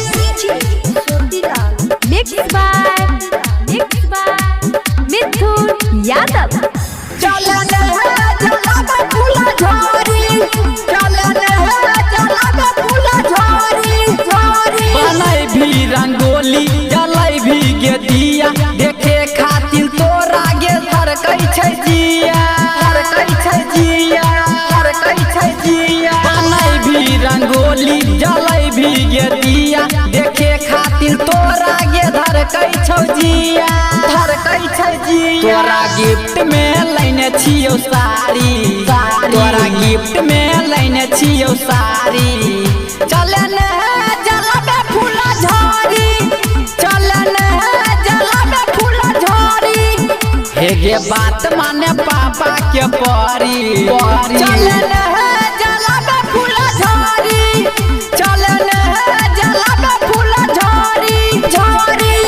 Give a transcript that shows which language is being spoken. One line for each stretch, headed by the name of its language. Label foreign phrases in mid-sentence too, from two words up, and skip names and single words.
English: Mixed by मिथुन यादव।
Maithili: चले न जलाबे फूला झाड़ी चले न जलाबे फूला झाड़ी झाड़ी। बनाई भी रंगोली जलाई भी गे दिया देखे खातिर तोरा गे धड़कै छै जिया धड़कै छै जिया धड़कै छै जिया। बनाई भी रंगोली जलाई भी गे दिया देखे खातिर तोरा गे धड़कै छौ जिया धड़कै छै जिया। तोरा गिफ्ट में लैने छियौ साड़ी तोरा गिफ्ट में लैने छियौ साड़ी। चले न जलाबे फूला झाड़ी चले न जलाबे फूला झाड़ी। हे गे बात माने पापा के परी चले न जलाबे फूला झाड़ी चले न जलाबे फूला झाड़ी झाड़ी।